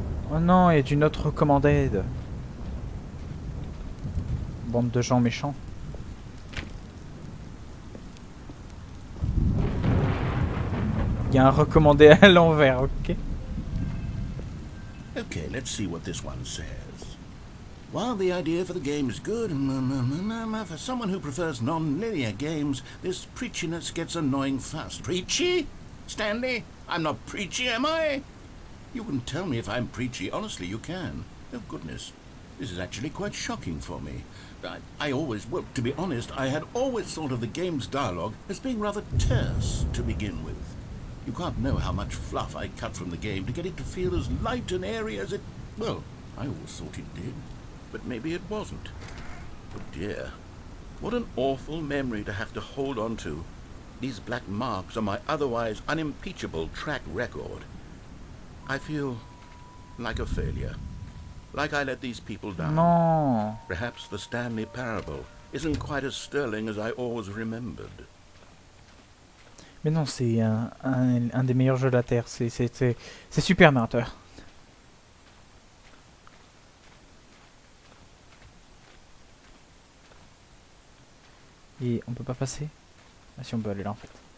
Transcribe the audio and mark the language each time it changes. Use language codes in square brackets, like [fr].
[fr] Oh non, il y a d'une autre recommanded. Bande de gens méchants. Il y a un recommandé à l'envers, ok. [en] Okay, let's see what this one says. While the idea for the game is good, for someone who prefers non-linear games, this preachiness gets annoying fast. Preachy? Stanley? I'm not preachy, am I? You can tell me if I'm preachy. Honestly, you can. Oh, goodness. This is actually quite shocking for me. I always, well, to be honest, I had always thought of the game's dialogue as being rather terse to begin with. You can't know how much fluff I cut from the game to get it to feel as light and airy as it... Well, I always thought it did. But maybe it wasn't. Oh dear. What an awful memory to have to hold on to. These black marks on my otherwise unimpeachable track record. I feel like a failure. Like I let these people down. [fr] Non. [en] Perhaps the Stanley Parable isn't quite as sterling as I always remembered. [fr] Mais non, c'est un des meilleurs jeux de la Terre. C'est super narrateur. Et on peut pas passer? Ah si, on peut aller là en fait.